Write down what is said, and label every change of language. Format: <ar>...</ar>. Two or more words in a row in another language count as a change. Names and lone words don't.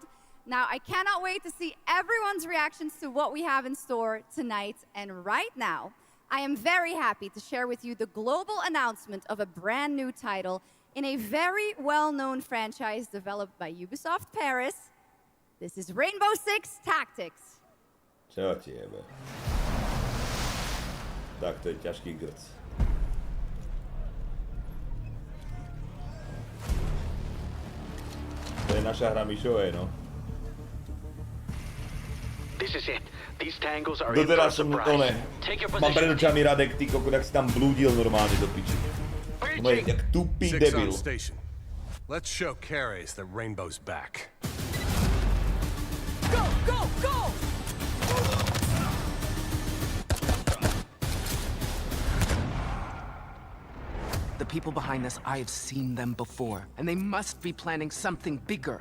<en>Now, I cannot wait to see everyone's reactions to what we have in store tonight. And right now, I am very happy to share with you the global announcement of a brand new title in a very well-known franchise developed by Ubisoft Paris. This is Rainbow Six Tactics.</en> <sk>Čo ti jebe? Tak, to je ťažký grc. To je naša hra Mišové, no.</sk> <en>This is it. These tangles are</en> <sk>Doteraz som mám pred očami Radek, ty kokot, jak si tam blúdil normálne do piči. No je jak tupý debil.</sk> <en>Let's show Carries that Rainbow's back. Go, go, go! The people behind this, I have seen them before, and they must be planning something bigger.</en>